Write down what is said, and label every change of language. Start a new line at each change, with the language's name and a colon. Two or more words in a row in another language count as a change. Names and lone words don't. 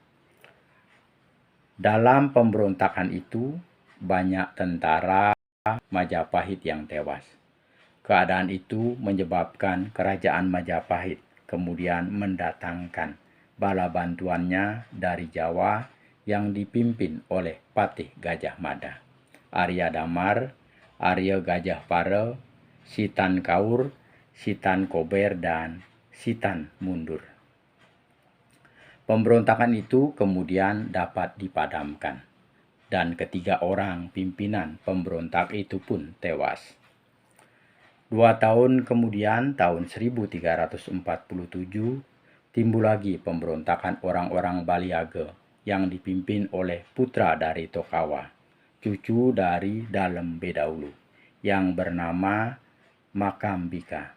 Indonesian: Dalam pemberontakan itu, banyak tentara Majapahit yang tewas. Keadaan itu menyebabkan kerajaan Majapahit kemudian mendatangkan bala bantuannya dari Jawa yang dipimpin oleh Patih Gajah Mada, Arya Damar, Arya Gajah Pare, Sitan Kaur, Sitan Kober, dan Sitan Mundur. Pemberontakan itu kemudian dapat dipadamkan, dan ketiga orang pimpinan pemberontak itu pun tewas. 2 tahun kemudian, tahun 1347, timbul lagi pemberontakan orang-orang Baliaga yang dipimpin oleh putra dari Tokawa, cucu dari Dalem Bedahulu, yang bernama Makambika.